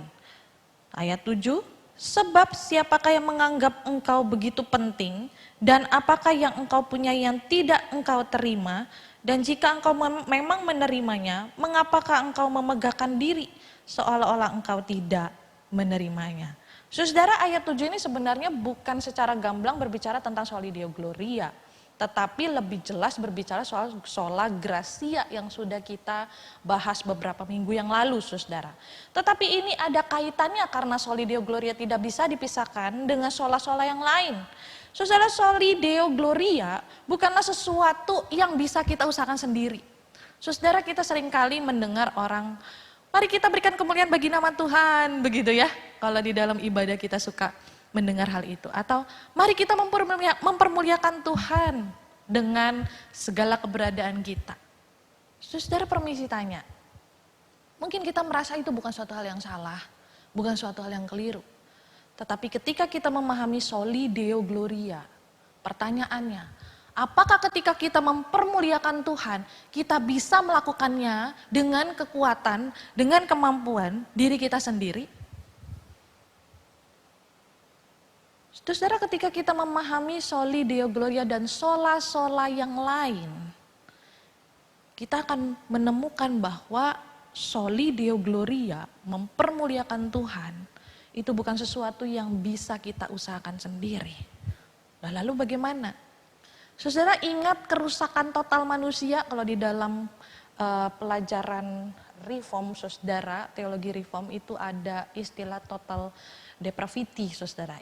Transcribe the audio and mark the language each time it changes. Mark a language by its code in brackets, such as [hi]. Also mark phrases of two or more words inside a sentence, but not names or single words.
[id] Ayat 7, sebab siapakah yang menganggap engkau begitu penting, dan apakah yang engkau punya yang tidak engkau terima, dan jika engkau memang menerimanya, mengapakah engkau memegahkan diri seolah-olah engkau tidak menerimanya. Saudara, ayat 7 ini sebenarnya bukan secara gamblang berbicara tentang [la] soli deo gloria, [id] tetapi lebih jelas berbicara soal [la] sola gratia [id] yang sudah kita bahas beberapa minggu yang lalu, saudara. Tetapi ini ada kaitannya karena [la] soli deo gloria [id] tidak bisa dipisahkan dengan sola-sola yang lain. Saudara, [la] soli deo gloria [id] bukanlah sesuatu yang bisa kita usahakan sendiri. Saudara, kita seringkali mendengar orang, mari kita berikan kemuliaan bagi nama Tuhan, begitu ya. Kalau di dalam ibadah kita suka mendengar hal itu. Atau mari kita mempermuliakan Tuhan dengan segala keberadaan kita. Saudara, permisi tanya. Mungkin kita merasa itu bukan suatu hal yang salah, bukan suatu hal yang keliru. Tetapi ketika kita memahami [la] soli deo gloria, [id] pertanyaannya, apakah ketika kita mempermuliakan Tuhan, kita bisa melakukannya dengan kekuatan, dengan kemampuan diri kita sendiri? Saudara, ketika kita memahami [la] soli deo gloria [id] dan sola-sola yang lain, kita akan menemukan bahwa [la] soli deo gloria, [id] mempermuliakan Tuhan, itu bukan sesuatu yang bisa kita usahakan sendiri. Nah, lalu bagaimana? Saudara, ingat kerusakan total manusia kalau di dalam pelajaran reform, saudara, teologi reform itu ada istilah [en] total depravity, [id] saudara.